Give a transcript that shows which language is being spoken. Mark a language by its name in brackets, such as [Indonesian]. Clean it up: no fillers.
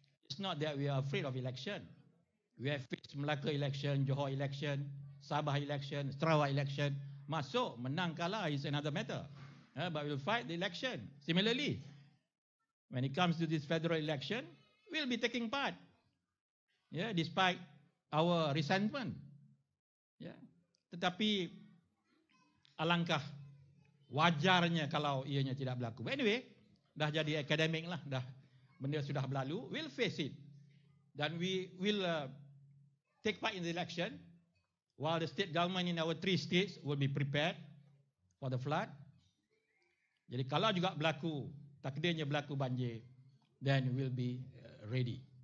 [English] It's not that we are afraid of election. We have faced Melaka election, Johor election, Sabah election, Sarawak election. [Malay] Masuk, menang, kalah [English] is another matter. But we'll fight the election. Similarly, when it comes to this federal election, we'll be taking part. Yeah, despite our resentment. Yeah. [Malay] Tetapi alangkah wajarnya kalau ianya tidak berlaku. [English] But anyway, [Malay] dah jadi akademik lah, dah benda sudah berlalu, [English] we'll face it. [Malay] Dan [English] we will take part in the election while the state government in our 3 states will be prepared for the flood. [Malay] Jadi kalau juga berlaku, takdirnya berlaku banjir, [English] then we'll be ready.